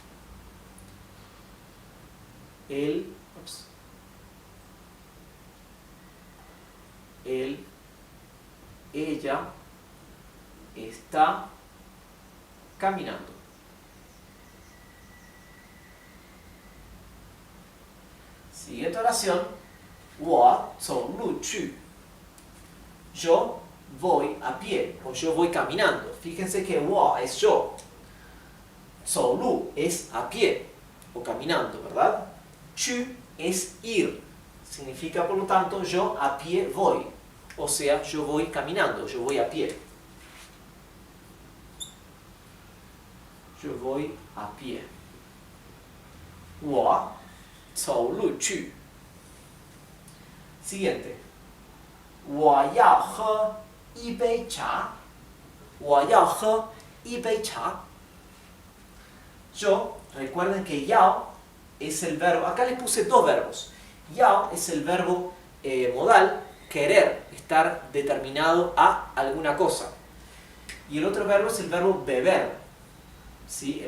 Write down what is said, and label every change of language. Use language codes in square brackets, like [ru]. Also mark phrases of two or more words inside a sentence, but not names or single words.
[es] Él, ella está caminando. Siguiente oración. [zh] 我走路去. [es] Yo voy a pie o yo voy caminando. Fíjense que 我 es yo. 走路 es a pie o caminando, ¿verdad? 去 es ir. Significa, por lo tanto, yo a pie voy. O sea, yo voy caminando, yo voy a pie. Yo voy a pie. [zh] 我走路去. Siguiente. 我要喝一杯茶. 我要喝一杯茶. [es] Yo, recuerden que yao es el verbo, acá les puse dos verbos. Yao es el verbo modal, querer, estar determinado a alguna cosa. Y el otro verbo es el verbo beber. ¿Sí?